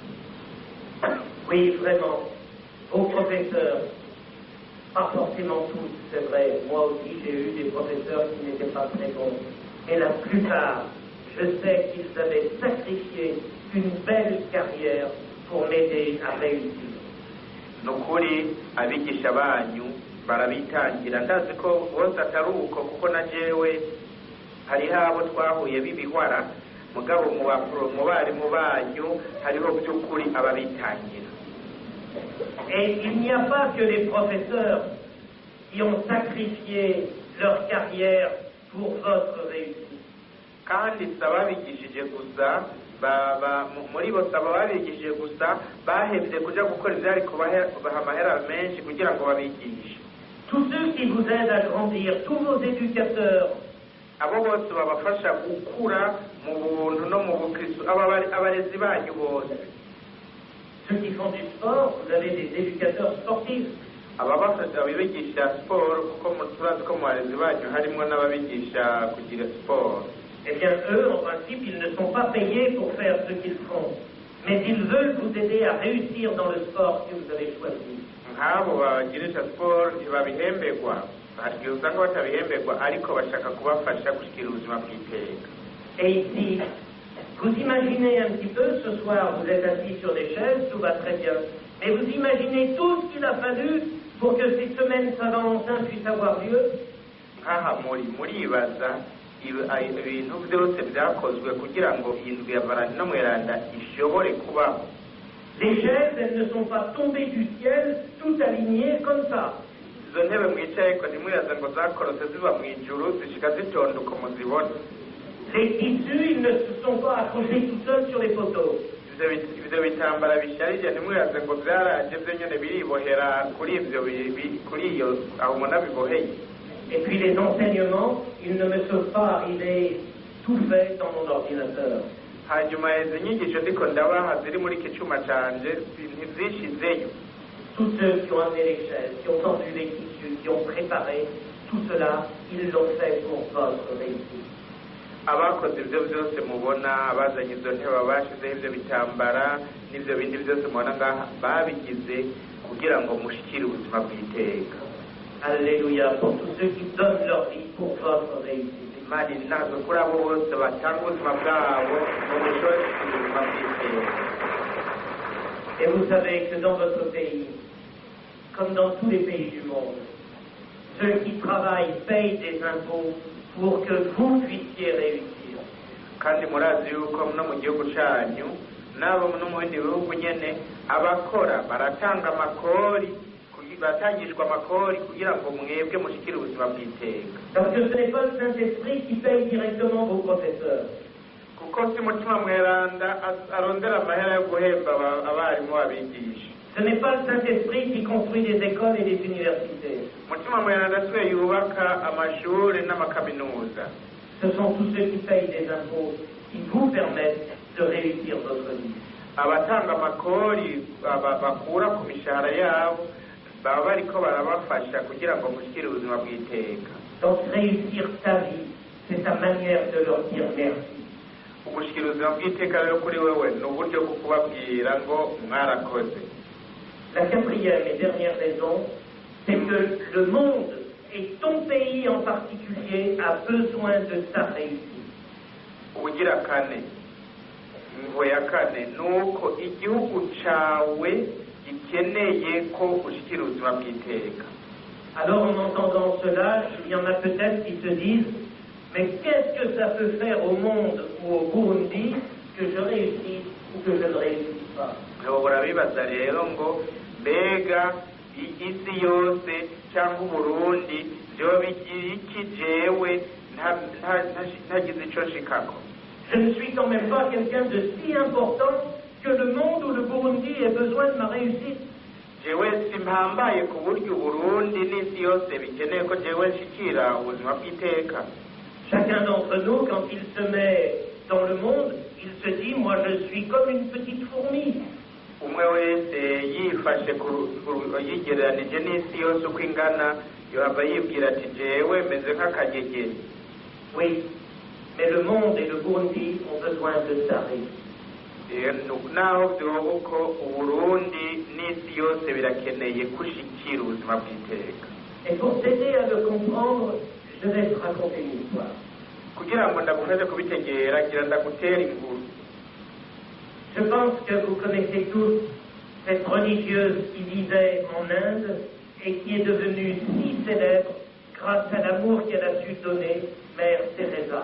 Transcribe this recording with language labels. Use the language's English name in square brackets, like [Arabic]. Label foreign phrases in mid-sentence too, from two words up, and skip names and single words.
[French] Oui, vraiment, vos professeurs, pas forcément tous, c'est vrai. Moi aussi, j'ai eu des professeurs qui n'étaient pas très bons. Mais la plupart, je sais qu'ils avaient sacrifié une belle carrière pour m'aider à réussir. [Rundi] ni ukuri abigisha banyu barabitangira ndazi ko bose atari uko kuko na jewe hariho abo twahuye b'ibihwara mugabo mu barimu banyu hariho by'ukuri ababitangira. [French] Et il n'y a pas que les professeurs qui ont sacrifié leur carrière pour votre réussite. [Rundi] kandi si ababigishije gusa muri bo si ababigishije gusa bahevye kuja gukora ivyari kubaha amahera menshi kugira ngo babigishe. [French] Tous ceux qui vous aident à grandir, tous vos éducateurs, [Rundi] abo bose babafasha gukura mu buntu no mu bukristo abarezi banyu bose. [French] ceux qui font du sport, vous avez des éducateurs sportifs. [Rundi] ababafasha abibigisha siporo kuko turazi ko mu barezi banyu harimo n'ababigisha kugira siporo. [French] Eh bien, eux, en principe, ils ne sont pas payés pour faire ce qu'ils font, mais ils veulent vous aider à réussir dans le sport que vous avez choisi. [Rundi] nk'abo bagirisha siporo ntibabihemberwa, hari igihe usanga batabihemberwa ariko bashaka kubafasha gushyikira ubuzima bw'iteka. [French] Et ici, vous imaginez un petit peu, ce soir, vous êtes assis sur des chaises, tout va très bien, mais vous imaginez tout ce qu'il a fallu pour que ces semaines Saint-Valentin puissent avoir lieu. [Rundi] nk'aha muribaza ibintu byose byakozwe kugira ngo indwi ya Valentino Mweranda ishobore kubaho. [French] Les chaises, elles ne sont pas tombées du ciel, toutes alignées comme ça. [Rundi] izo ntebe mwicaye ko ntimwibaza ngo zakorotse ziva mu ijuru zishika zitonduka muzibona. [French] Les tissus, ils ne se sont pas accrochés tout seuls sur les poteaux. [Rundi] ivyo bitambara bisharije ntimwibaze ngo vyaraje vyo nyene biribohera kuri ivyo kuri iyo aho umuntu abiboheye. [French] Et puis les enseignements, ils ne me sont pas arrivés tout fait dans mon ordinateur. [Rundi] hanyuma izi nyigisho ndiko ndabaha ziri muri iki cuma canje ntizishizeyo. [French] Tous ceux qui ont amené les chaises, qui ont tendu les tissus, qui ont préparé, tout cela, ils l'ont fait pour votre réussite. [Rundi] abakoze ibyo byose mubona abazanye izo ntebe bashizeho ibyo bitambara n'ibyo bindi byose mubona ngaha babigize kugira ngo mushikire ubuzima bw'iteka. [French] Alléluia, pour tous ceux qui donnent leur vie pour votre réussite. [Rundi] Imana inazo kuri abo bose batanga ubuzima bwabo ngo mushobore kugira ubuzima bw'iteka. [French] Et vous savez que dans votre pays, comme dans tous les pays du monde, ceux qui travaillent payent des impôts pour que vous puissiez réussir. [Rundi] kandi murazi yuko no mu gihugu cyanyu n'abo no mu bindi bihugu nyene abakora baratanga amakori batangishwa amakori kugira ngo mwebwe mushikire ubuzima bw'iteka. [French] Parce que ce n'est pas le Saint-Esprit qui paye directement vos professeurs. [Rundi] kuko si mutima mweranda arondera amahera yo guhemba abarimu babigisha. [French] Ce n'est pas le Saint-Esprit qui construit des écoles et des universités. [Rundi] mutima mweranda siwe yubaka amashuri n'amakaminuza. [French] Ce sont tous ceux qui payent des impôts qui vous permettent de réussir votre vie. [Rundi] abatanga amakori bakura ku mishahara yabo baba bariko barabafasha kugira ngo mushikire ubuzima bw'iteka. [French] Donc réussir ta vie, c'est ta manière de leur dire merci. [Rundi] ugushikira ubuzima bw'iteka rero kuri wewe ni uburyo bwo kubabwira ngo mwarakoze. [French] La quatrième et dernière raison, c'est que le monde, et ton pays en particulier, a besoin de ta réussite. [Rundi] ubugira kane ingo ya kane ni uko igihugu cawe gikeneye ko ushikira ubuzima bw'iteka. [French] Alors en entendant cela, il y en a peut-être qui se disent, mais qu'est-ce que ça peut faire au monde ou au Burundi que je réussisse ou que je ne réussisse pas? [Rundi] urabibaza rero ngo mbega isi yose cyangwa uburundi byo bigira iki jewe ntagize ico nshikako. [French] Je ne suis quand même pas quelqu'un de si important que le monde ou le Burundi ait besoin de ma réussite. [Rundi] jewe simpambaye ku buryo uburundi n'isi yose bikeneye ko jewe nshikira ubuzima bw'iteka. [French] Chacun d'entre nous, quand il se met dans le monde, il se dit, moi je suis comme une petite fourmi. [Rundi] umwe wese yifashe yigereranije n'isi yose uko ingana yohava yibwira ati jewe meze nk'akanyegeri. [French] Oui, mais le monde et le Burundi ont besoin de ta réussite. [Rundi] naho vyoba uko uburundi n'isi yose birakeneye kushikira ubuzima bw'iteka. [French] Et pour t'aider à le comprendre, je vais te raconter une histoire. [Rundi] kugira ngo ndagufashe kubitegera gira ndagutera inkuru. [French] Je pense que vous connaissez tous cette religieuse qui vivait en Inde et qui est devenue si célèbre grâce à l'amour qu'elle a su donner, Mère Teresa.